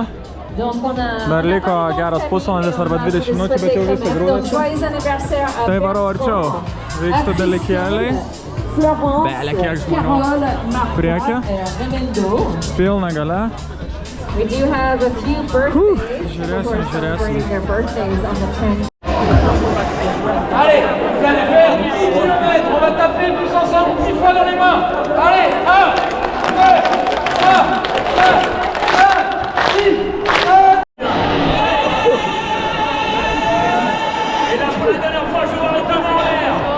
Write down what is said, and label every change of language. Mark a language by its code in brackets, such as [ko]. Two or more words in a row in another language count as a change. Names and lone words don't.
[lt] Dar liko geras pusvalandis arba 20 minučių, bet jau visi grūdasi. Tai varau arčiau. Vyksta dalykėliai. Belia kiek žmonių. Priekį. Pilna gale. Žiūrėsim. [fr] Allez, vous allez faire 10 km, on va taper tous ensemble 10 fois dans les mains. Allez, 1, 2, 3, 4, 5, 6, 7. Et là, pour la dernière fois, je vois les deux mains en l'air.